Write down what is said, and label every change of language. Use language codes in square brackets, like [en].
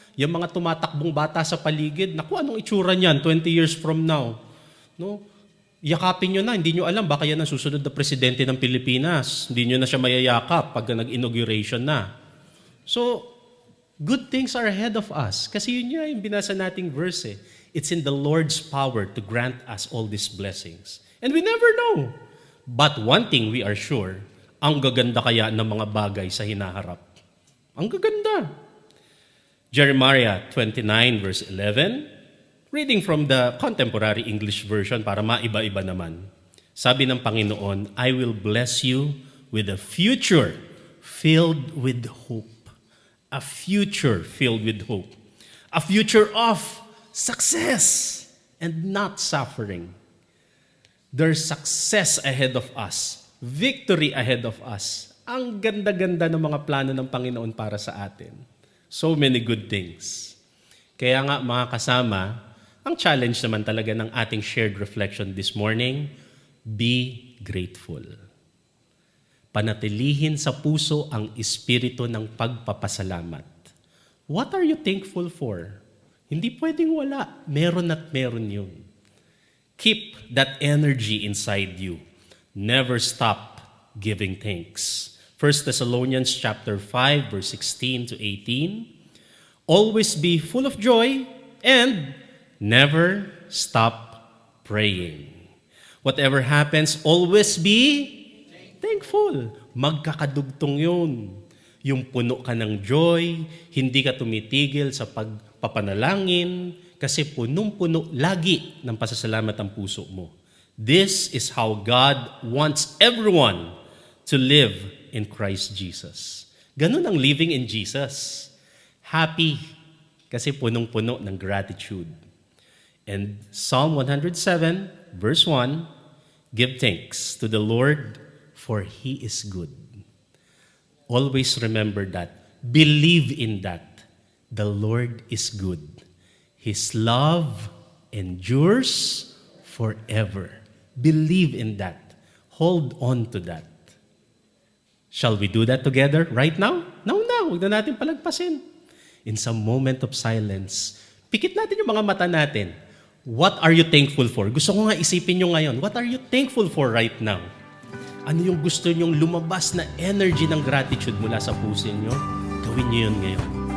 [tl] Yung mga tumatakbong bata sa paligid, naku, anong itsura niyan [en] 20 years from now? [tl] No? Yakapin nyo na, hindi nyo alam, baka yan ang susunod na presidente ng Pilipinas. Hindi nyo na siya mayayakap pag nag-inauguration na. [en] So, good things are ahead of us. [tl] Kasi yun yung binasa nating verse. [en] It's in the Lord's power to grant us all these blessings. And we never know. But one thing we are sure, [tl] Ang gaganda kaya ng mga bagay sa hinaharap. Ang gaganda. [en] Jeremiah 29 verse 11, reading from the Contemporary English Version [tl] para maiba-iba naman. Sabi ng Panginoon, [en] I will bless you with a future filled with hope. A future filled with hope. A future of success and not suffering. There's success ahead of us. Victory ahead of us. [tl] Ang ganda-ganda ng mga plano ng Panginoon para sa atin. [en] So many good things. [tl] Kaya nga mga kasama, ang challenge naman talaga ng ating [en] shared reflection this morning, be grateful. [tl] Panatilihin sa puso ang espiritu ng pagpapasalamat. [en] What are you thankful for? [tl] Hindi pwedeng wala. Meron at meron yun. [en] Keep that energy inside you. Never stop giving thanks. 1 Thessalonians chapter 5, verse 16 to 18. Always be full of joy and never stop praying. Whatever happens, always be thankful. [tl] Magkakadugtong yun. Yung puno ka ng joy, hindi ka tumitigil sa pagpapanalangin, kasi punong-puno lagi ng pasasalamat ang puso mo. [en] This is how God wants everyone to live in Christ Jesus. [tl] Ganun ang [en] living in Jesus. [tl] Happy, kasi punong-puno ng gratitude. [en] And Psalm 107, verse 1, give thanks to the Lord, for He is good. Always remember that. Believe in that. The Lord is good. His love endures forever. Believe in that. Hold on to that. Shall we do that together right now? Now. [tl] Huwag na natin palagpasin. [en] In some moment of silence, [tl] pikit natin yung mga mata natin. [en] What are you thankful for? [tl] Gusto ko nga isipin nyo ngayon, [en] what are you thankful for right now? [tl] Ano yung gusto nyong lumabas na energy ng gratitude mula sa puso nyo? Gawin nyo yun ngayon.